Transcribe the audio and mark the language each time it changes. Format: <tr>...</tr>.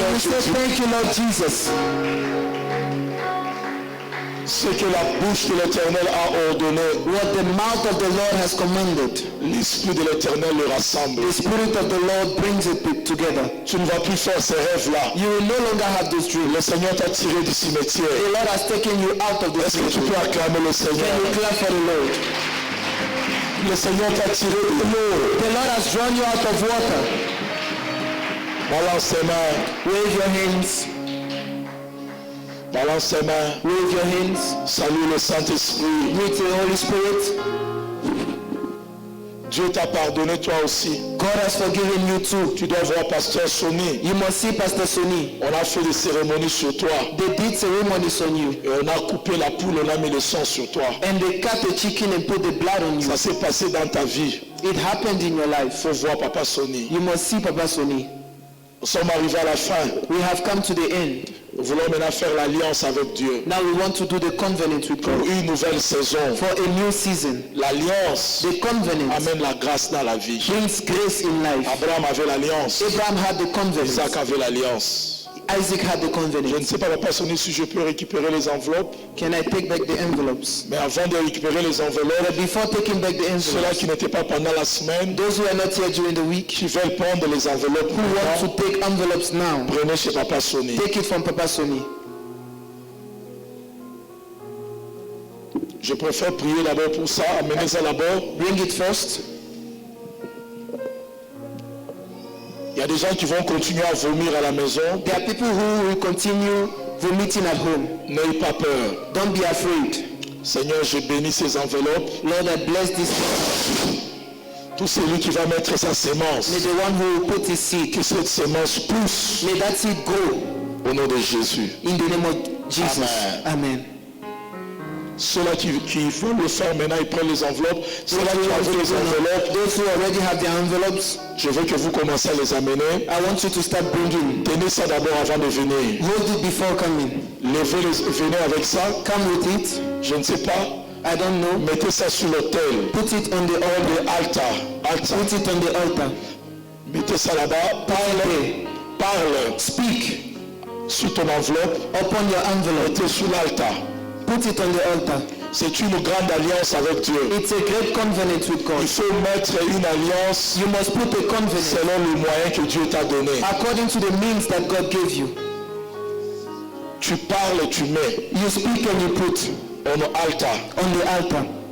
<en>Can you say thank you Lord Jesus?</en> <fr>Ce que la bouche de l'Éternel a ordonné.</fr> <en>What the mouth of the Lord has commanded.</en> <fr>L'Esprit de l'Éternel le rassemble.</fr> <en>The Spirit of the Lord brings it together.</en> <fr>Tu ne vas plus faire ces rêves-là.</fr> <en>You will no longer have those dreams.</en> <fr>Le Seigneur t'a tiré du cimetière.</fr> <en>The Lord has taken you out of the</en> <fr>Est-ce que tu peux acclamer le Seigneur?</fr> <en>Can you clap for the Lord?</en> <fr>Le Seigneur t'a tiré de l'eau.</fr> <en>The Lord has drawn you out of water.</en> <fr>Balance tes mains.</fr> <en>Wave your hands.</en> <fr>Balance tes mains.</fr> <en>Wave your hands.</en> <fr>Salue le Saint-Esprit.</fr> <en>Greet the Holy Spirit.</en> <fr>Dieu t'a pardonné toi aussi.</fr> <en>God has forgiven you too.</en> <fr>Tu dois voir Pasteur Sonny.</fr> <en>You must see Pastor Sonny.</en> <fr>On a fait des cérémonies sur toi.</fr> <en>They did ceremonies on you.</en> <fr>Et on a coupé la poule, on a mis le sang sur toi.</fr> <en>And they cut the chicken and put the blood on you.</en> <fr>Ça s'est passé dans ta vie.</fr> <en>It happened in your life.</en> <fr>Faut voir Papa Sonny.</fr> <en>You must see Papa Sonny.</en> <fr>Nous sommes arrivés à la fin.</fr> <en>We have come to the end.</en> <fr>Nous voulons maintenant faire l'alliance avec Dieu.</fr> <en>Now we want to do the covenant with</en> <fr>Pour</fr> <en>God.</en> <fr>une nouvelle saison.</fr> <en>For a new season.</en> <fr>L'alliance</fr> <en>The covenant</en> <fr>amène la grâce dans la vie.</fr> <en>brings grace in life.</en> <fr>Abraham avait l'alliance.</fr> <en>Abraham had the covenant.</en> <fr>Isaac avait l'alliance.</fr> <en>Isaac had the</en> <fr>Je ne</fr> <en>covenant.</en> <fr>sais pas, Papa Sonny, si je peux récupérer les enveloppes.</fr> <en>Can I take back the envelopes?</en> <fr>Mais avant de récupérer les enveloppes,</fr> <en>But before taking back the</en> <fr>ceux-là</fr> <en>envelopes,</en> <fr>qui n'étaient pas pendant la semaine,</fr> <en>those who are not here during the week,</en> <fr>qui veulent prendre les enveloppes,</fr> <en>who want to take envelopes now,</en> <fr>prenez chez Papa Sonny.</fr> <en>take it from Papa Sonny.</en> <fr>Je préfère prier d'abord pour ça, amenez ça d'abord.</fr> <en>Bring it first.</en> <fr>Il y a des gens qui vont continuer à vomir à la maison.</fr> <en>There are people who will continue vomiting at home.</en> <fr>N'ayez pas peur.</fr> <en>Don't be afraid.</en> <fr>Seigneur, je bénis ces enveloppes.</fr> <en>Lord, I bless this.</en> <fr>Tout celui qui va mettre sa sémence,</fr> <en>May the one who will put his seed,</en> <fr>que cette sémence pousse</fr> <en>may that seed grow</en> <fr>au nom de Jésus.</fr> <en>in the name of Jesus. Amen.</en> <fr>Ceux-là qui veulent le faire maintenant, ils prennent les enveloppes. Ceux-là qui ont les enveloppes,</fr> <en>Those who already have their envelopes,</en> <fr>je veux que vous commencez à les amener.</fr> <en>I want you to start bringing.</en> <fr>Tenez ça d'abord avant de venir.</fr> <en>Hold it before coming.</en> <fr>Venez avec ça.</fr> <en>Come with it.</en> <fr>Je ne sais pas.</fr> <en>I don't know.</en> <fr>Mettez ça sur l'autel.</fr> <en>Put it on the altar. Altar. Put it on the altar.</en> <fr>Mettez ça là-bas. Parle.</fr> <en>Speak</en> <fr>Sur ton enveloppe.</fr> <en>upon your envelope.</en> <fr>Mettez sur l'altar.</fr> <en>Put it on the altar.</en> <fr>C'est une grande alliance avec Dieu.</fr> <en>It's a great covenant with</en> <fr>Il</fr> <en>God.</en> <fr>faut mettre une alliance</fr> <en>You must put a covenant</en> <fr>selon les moyens que Dieu t'a donné.</fr> <en>according to the means that God gave you.</en> <fr>Tu parles et tu mets</fr> <en>You speak and you put on altar. on the altar.</en>